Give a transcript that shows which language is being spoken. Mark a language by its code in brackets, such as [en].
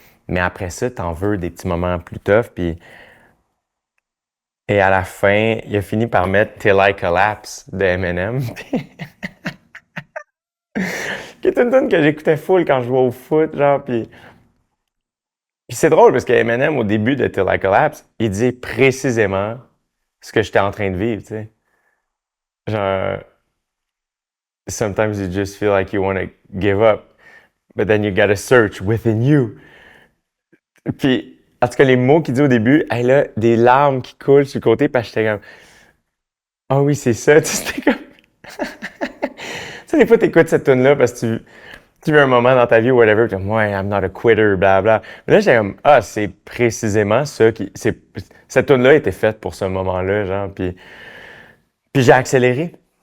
[fr] Mais après ça, t'en veux des petits moments plus tough, puis... Et à la fin, il a fini par mettre Till I Collapse de Eminem, qui est une tune que j'écoutais full quand je jouais au foot, genre, puis c'est drôle parce que Eminem, au début de Till I Collapse, il dit précisément ce que j'étais en train de vivre, tu sais. [en] Genre, sometimes you just feel like you want to give up, but then you gotta search within you. [fr] Puis, en tout cas, les mots qu'il dit au début, elle a des larmes qui coulent sur le côté, parce que j'étais comme, ah oui, c'est ça, tu sais, c'était comme... Tu sais, des fois, t'écoutes cette tune-là parce que tu vis un moment dans ta vie ou whatever, comme, ouais, [en] I'm not a quitter, [fr] bla bla. Mais là, j'étais comme, ah, c'est précisément ça cette tune-là était faite pour ce moment-là, genre, puis j'ai accéléré.